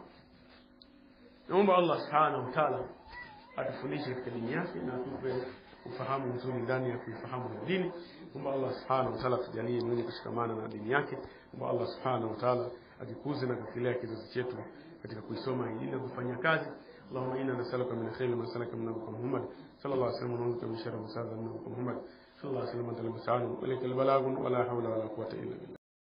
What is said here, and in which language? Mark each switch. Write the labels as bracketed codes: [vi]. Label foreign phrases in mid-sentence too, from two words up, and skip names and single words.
[sw] Naomba Allah [ar] سبحانه وتعالى [sw] atufundishe katika dini yake na atupe ufahamu mzuri ndani ya kuifahamu dini. Naomba Allah [ar] سبحانه وتعالى [sw] tujalie mwenye kushikamana na dini yake. Naomba Allah [ar] سبحانه وتعالى [sw] ajikuze na kukilea kizazi chetu katika kuisoma dini na kufanya kazi. [ar] اللهم إنا نسألك من خير ما سألك من نبيك محمد صلى الله عليه وسلم ونعوذ بك من شر ما سألك من نبيك محمد صلى الله عليه وسلم. أنت المستعان وإليك البلاغ ولا حول ولا قوة إلا بالله.